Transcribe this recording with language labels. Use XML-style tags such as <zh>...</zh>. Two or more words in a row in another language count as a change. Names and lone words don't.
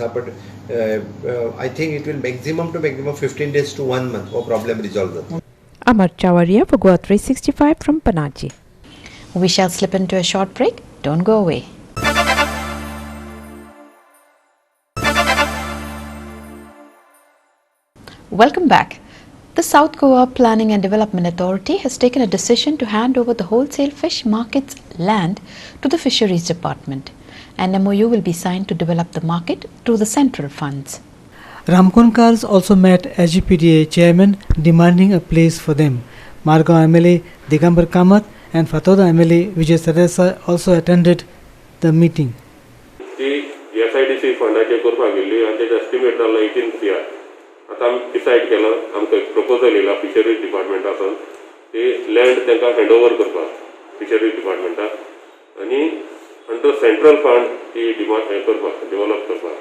<en>but I think it will maximum to maximum 15 days to 1 month</en> <kok>हो प्रॉब्लेम रिजॉल्व जाता.</kok> <en>Amar Chawaria for Goa 365 from Panaji. We shall slip into a short break. Don't go away. Welcome back. The South Goa Planning and Development Authority has taken a decision to hand over the wholesale fish market's land to the Fisheries Department. An MOU will be signed to develop the market through the central funds. Ramkonkars also met SGPDA chairman demanding a place for them. Margaon MLA Digambar Kamath and Fatoda MLA Vijay Saresa also attended the meeting.</en> <kok>ती SIDC फंडाचे करपाक गेल्ली आनी तेजो एस्टिमेट जाल्लो 18 CR. आतां आमी डिसायड केलां आमकां प्रपोजल येयला फिशरीज डिपार्टमेंटासून ती लँड तांकां</kok> <en>hand over</en> <kok>करपाक फिशरीज डिपार्टमेंटाक आनी</kok> <en>under central fund</en> <kok>ती हें करपाक डेवलप करपाक.</kok>